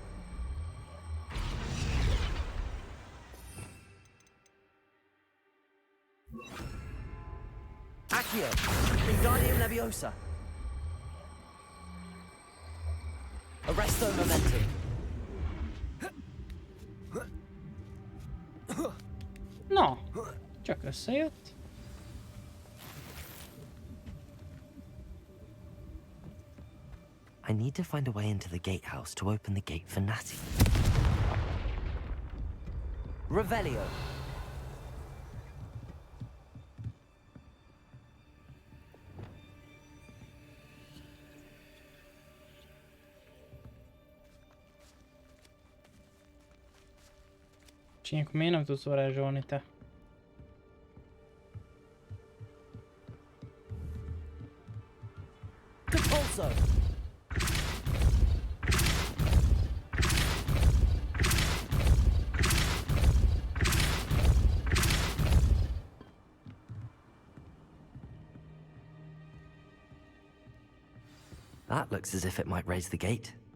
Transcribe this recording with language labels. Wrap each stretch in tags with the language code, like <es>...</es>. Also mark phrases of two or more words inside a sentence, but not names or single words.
<hu>Accio. Wingardium Leviosa. Arresto Momentum. Na, csak összejött.</hu> <en>I need to find a way into the gatehouse to open the gate for Natty.</en> <hu>Revelio. Csinyák, miért nem tudsz varázsolni te? Depulso.</hu> <en>That looks as if it might raise the gate.</en>